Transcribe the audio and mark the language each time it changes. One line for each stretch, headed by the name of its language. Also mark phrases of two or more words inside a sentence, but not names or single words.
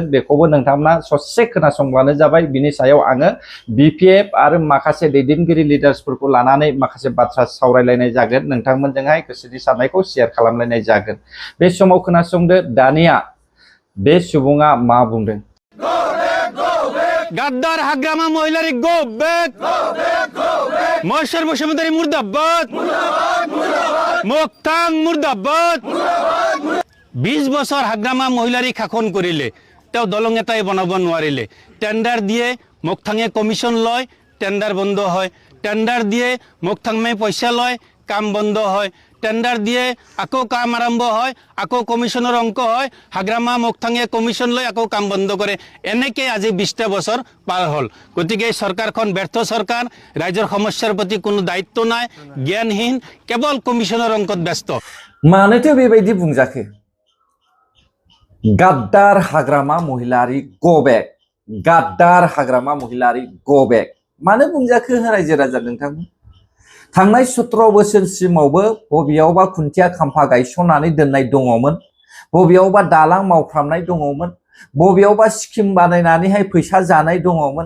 Bodo: बेखौबो नोंथांमोना ससे खोनासंब्लानो जाबाय। बिनि सायाव आङो BPF आरो माखासे दैदेनगिरि लिडार्सफोरखौ लानानै माखासे बाथ्रा सावरायलायनाय जागोन। नोंथांमोनजोंहाय गोसोनि साननायखौ शेयार खालामलायनाय जागोन। बे समाव खोनासंदो दानिया बे सुबुङा मा बुंदों।
Assamese: গাদ্দার হাগ্রামা মহিলারি
English: go back,
Assamese: মহেশ্বর বসুমতারি মুর্দাবাদ, মুক্তাং মুর্দাবাদ। 20 বছৰ হাগ্ৰামা মহিলাৰী শাসন কৰিলে, তেওঁ দলং এটাই বনাব নোৱাৰিলে। টেণ্ডাৰ দিয়ে, মুক্তাঙে কমিশ্যন লয়, টেণ্ডাৰ বন্ধ হয়। টেণ্ডাৰ দিয়ে, মুক্তাঙে পইচা লয়, কাম বন্ধ হয়। টেণ্ডাৰ দিয়ে, আকৌ কাম আৰম্ভ হয়, আকৌ কমিশ্যনৰ অংক হয়। হাগ্ৰামা মুক্তাঙে কমিশ্যন লৈ আকৌ কাম বন্ধ কৰে। এনেকৈ আজি 20টা বছৰ পাৰ হ'ল। গতিকে এই চৰকাৰখন ব্যৰ্থ চৰকাৰ, ৰাইজৰ সমস্যাৰ প্ৰতি কোনো দায়িত্ব নাই, জ্ঞানহীন, কেৱল কমিশ্যনৰ অংকত ব্যস্ত।
Bodo: मानोथो बेबायदि बुंजाखो? गाद्दार हाग्रामा महिलारी
English: go back,
Bodo: गाद्दार हाग्रामा महिलारी
English: go back.
Bodo: मानो बुंजाखो रायजो राजा नोंथांमोन? थांनाय 17 बोसोरसिमावबो बबेयावबा खुन्थिया खाम्फा गायसननानै दोननाय दङमोन, बबेयावबा दालां मावफ्रामनाय दङमोन, बबेयावबा स्किम बानायनानैहाय फैसा जानाय दङमोन।